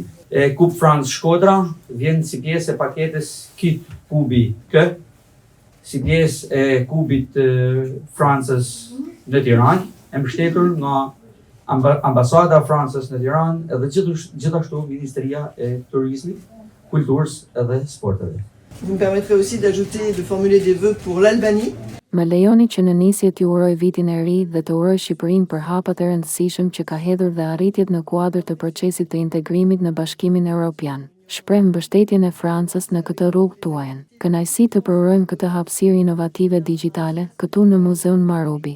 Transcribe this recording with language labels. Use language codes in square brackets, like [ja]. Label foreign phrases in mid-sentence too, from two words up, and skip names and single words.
[sq] Kub Franz Shkodra vjen si pjesë e paketës Kit Kubi K, si pjesë e kubit Francës në Tiranë, e mbështetur nga ambasada e Francës në Tiranë edhe gjithashtu Ministria e Turizmit, Kulturës edhe Sporteve. [fr] Vous me permettrez aussi d'ajouter de formuler des vœux pour l'Albanie. [sq] Më lejoni që në nisje t'ju uroj vitin e ri dhe të uroj Shqipërinë për hapat e rëndësishëm që ka hedhur dhe arritjet në kuadër të procesit të integrimit në Bashkimin Evropian. Shpreh mbështetjen e Francës në këtë rrugë tuajën. Kënaqësi të përurojmë këtë hapësirë inovative digjitale këtu në Muzeun Marubi.